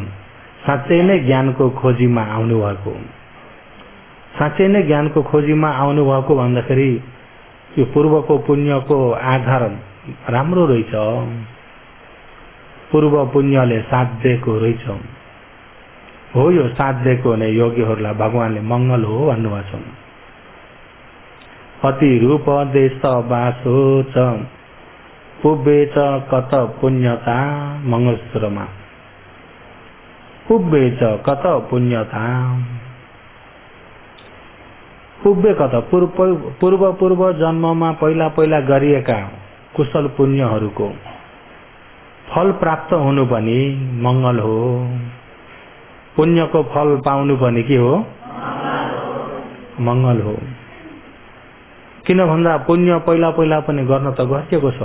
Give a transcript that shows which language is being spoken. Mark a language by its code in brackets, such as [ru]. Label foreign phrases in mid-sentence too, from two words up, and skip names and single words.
[ne] साँच्चै नै ज्ञानको खोजीमा आउनु भएको, साँच्चै नै ज्ञानको खोजीमा आउनु भएको भन्दाखेरि यो पूर्वको पुण्यको आधार राम्रो रहेछ। पूर्व पुण्यले साथ दिएको रहेछ। हो, यो साथ दिएको नै योगीहरूलाई भगवानले मङ्गल हो भन्नुभएको छ। [pi] अति रूप देश बासो च पुब्बे च कत पुण्यता, मंगलसूत्रमा पुब्बे च कत पुण्यता। पुब्बे कत [ne] पूर्व पूर्व जन्ममा पहिला पहिला गरिएका कुशल पुण्यहरूको फल प्राप्त हुनु पनि मंगल हो। पुण्यको फल पाउनु पनि के हो? मंगल हो। किन भन्दा पुण्य पहिला पहिला पनि गर्न त गरिएको छ।